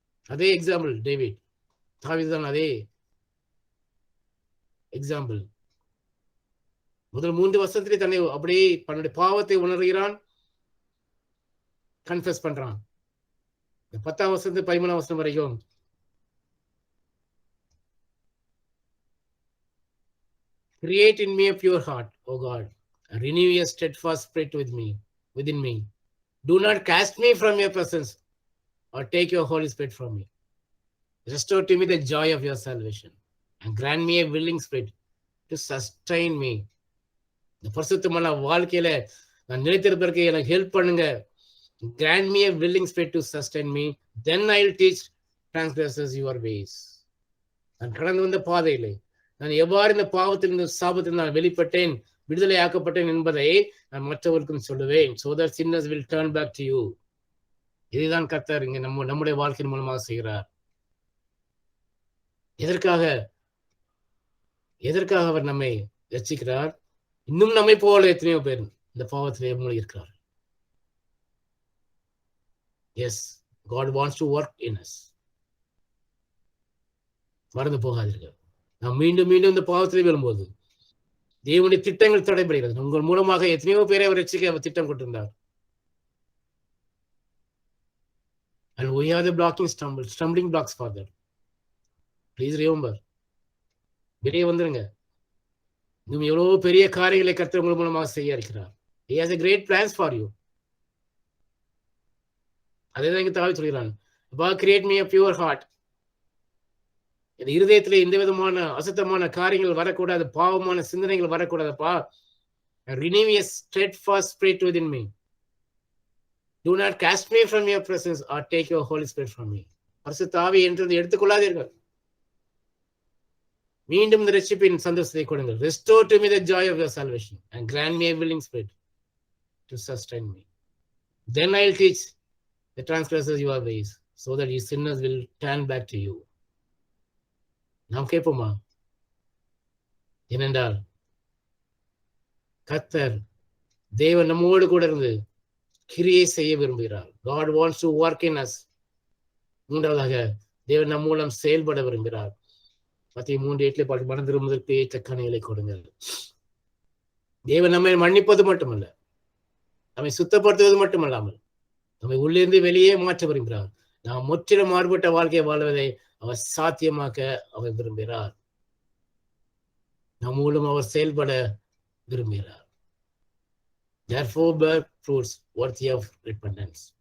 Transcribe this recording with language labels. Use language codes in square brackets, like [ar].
[ta] அதே example David, தாவீது தான் அதே எக்ஸாம்பிள். முதல் 3 வருஷத்திலே தன்னை அப்படியே தன்னுடைய பாவத்தை உணர்கிறான், கன்ஃபெஸ் பண்றான். 10ஆம் வருஷத்து 13ஆம் வருஷம் வரைக்கும் [en] create in me a pure heart, O God, and renew your steadfast spirit within me. Do not cast me from your presence or take your Holy Spirit from me. Restore to me the joy of your salvation and grant me a willing spirit to sustain me. [ta] இந்த பரிசுத்தமான வாழ்க்கையில நான் நிலைத்திருப்பதற்கு எனக்கு help பண்ணுங்க. [en] Grant me a willing spirit to sustain me, then I'll teach transgressors your ways. [ta] நான் கடந்து வந்த பாதையிலே நான் எவ்வாறு இந்த பாவத்திலிருந்து சாபத்தில் நான் வெளிப்பட்டேன், விடுதலை ஆக்கப்பட்டேன் என்பதை நான் மற்றவர்களுக்கும் சொல்லுவேன். [en] So that sinners will turn back to you. [ta] இதுதான் கர்த்தர் இங்க நம்முடைய வாழ்க்கையின் மூலமாக செய்கிறார். எதற்காக அவர் நம்மை ரட்சிக்கிறார்? இன்னும் நம்மை போல எத்தனையோ பேர் இந்த பாவத்திலே மூழ்கி இருக்கிறார். [en] Yes, God wants to work in us. [ta] மறந்து போகாதீர்கள். நாம் மீண்டும் மீண்டும் இந்த பாவத்திலே விழும்போது தேவனுடைய திட்டங்கள் தடைபடுகிறது. உங்கள் மூலமாக எத்தனையோ பேரை அவர் ரட்சிக்க அவர் திட்டம் கொண்டிருந்தார். [en] And we are the stumbling blocks for that. Please remember. [ta] வெளியே வந்துருங்க. இன்னும் எவ்வளவு பெரிய காரியங்களை கர்த்தர் உங்கள் மூலமாக செய்ய இருக்கிறார். [en] He has a great plans for you. [ta] அதேதான் இங்க தாவீது சொல்கிறான், [en] create me a pure heart. [ta] இந்த இருதயத்திலே எந்த விதமான அசுத்தமான காரியங்கள் வரக்கூடாது, பாவமான சிந்தனைகள் வரக்கூடாதுப்பா. [en] Renew a steadfast spirit within me. Do not cast me from your presence or take your Holy Spirit from me. [ta] பரிசுத்த ஆவியை என்றது எடுத்துக்கொள்ளாதீர்கள். மீண்டும் இந்த ரட்சிப்பின் சந்தோஷத்தை கொடுங்கள். [en] Restore to me the joy of your salvation and grant me a willing spirit to sustain me. Then I'll teach the transgressors your ways, so that you sinners will turn back to you. [ta] நாம் கேட்போமா? ஏனென்றால் கர்த்தர் தேவன் நம்மோடு கூட இருந்து கிரியை செய்ய விரும்புகிறார். [en] God wants to work in us. [ta] மூன்றாவதாக தேவன் நம் மூலம் செயல்பட விரும்புகிறார். மத்தேயு 3:8 மனம் திரும்புவதற்கு ஏற்ற கனிகளை கொடுங்கள். தேவன் நம்மை மன்னிப்பது மட்டுமல்ல, நம்மை சுத்தப்படுத்துவது மட்டுமல்லாமல் நம்மை உள்ளிருந்து வெளியே மாற்ற விரும்புகிறார். நாம் முற்றிலும் மாறுபட்ட வாழ்க்கையை வாழ்வதை அவர் சாத்தியமாக்க அவர் விரும்புகிறார். நம் மூலம் அவர் செயல்பட விரும்புகிறார். [en] Therefore bear fruits worthy of repentance.